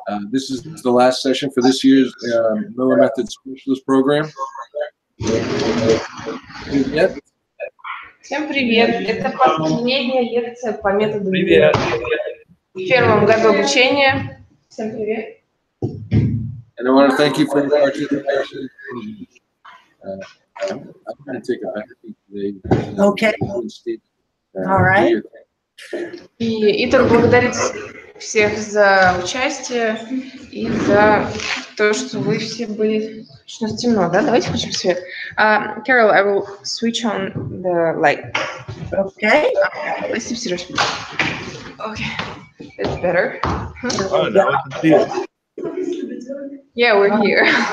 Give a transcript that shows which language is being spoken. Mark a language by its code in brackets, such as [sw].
[en] This is the last session for this year's Miller Method Specialist Program. [ru] Привет. Всем привет! Это последняя лекция по методу Миллера в первом году обучения. Всем привет! [en] And I want to thank you for your participation. I'm going to take a back seat today. Okay. All right. [ru] И Итар благодарит всех за участие и за то, что вы все были... Очень темно, да? Давайте включим свет. [en] Carol, I will switch on the light. Okay. [ru] Спасибо, Сереж. [en] Okay, that's better. Oh, now I can see it. Yeah, we're here.